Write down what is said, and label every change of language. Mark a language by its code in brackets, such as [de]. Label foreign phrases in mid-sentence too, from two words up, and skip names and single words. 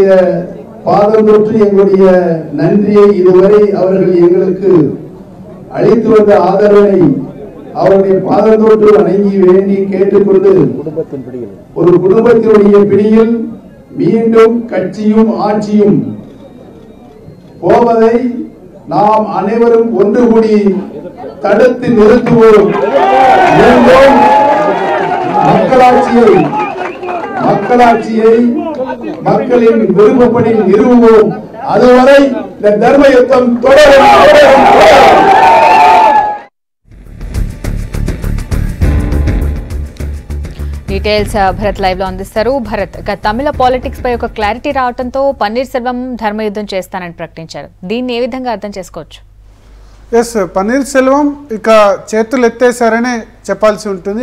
[ta] பாதம் தொற்று எங்களுடைய நன்றியை, இதுவரை அவர்கள் எங்களுக்கு அளித்து வந்த ஆதரவை அவருடைய பாதம் தொற்று வணங்கி வேண்டி கேட்டுக்கொண்டு, ஒரு குடும்பத்தினுடைய பிடியில் மீண்டும் கட்சியும் ஆட்சியும் போவதை நாம் அனைவரும் ஒன்று கூடி தடுத்து நிறுத்துவோம். மீண்டும் மக்களாட்சியை மக்களின் விருப்பப்படி நிறுவுவோம். அதுவரை இந்த தர்ம யுத்தம் தொடரும். [te] డీటెయిల్స్ భరత్ లైవ్ లో అందిస్తారు. భరత్, తమిళ పాలిటిక్స్ పై ఒక క్లారిటీ రావడంతో పన్నీర్ సెల్వం ధర్మయుద్ధం చేస్తానని ప్రకటించారు. దీన్ని ఏ విధంగా అర్థం చేసుకోవచ్చు? ఎస్, పన్నీర్ సెల్వం ఇక చేతులు ఎత్తేసారనే చెప్పాల్సి ఉంటుంది.